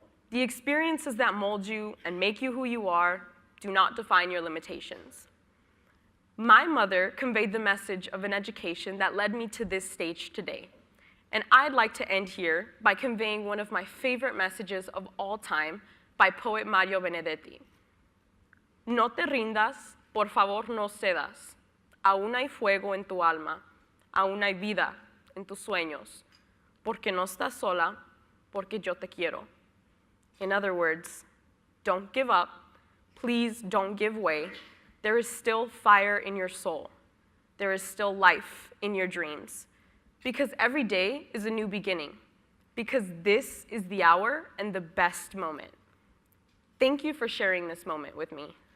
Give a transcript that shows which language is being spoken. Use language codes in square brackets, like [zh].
[en] The experiences that mold you and make you who you are do not define your limitations. My mother conveyed the message of an education that led me to this stage today. And I'd like to end here by conveying one of my favorite messages of all time by poet Mario Benedetti. [es] No te rindas, por favor no cedas. Aún hay fuego en tu alma, aún hay vida en tus sueños, porque no estás sola, porque yo te quiero. [en] In other words, don't give up, please don't give way. There is still fire in your soul. There is still life in your dreams. because every day is a new beginning, because this is the hour and the best moment. Thank you for sharing this moment with me.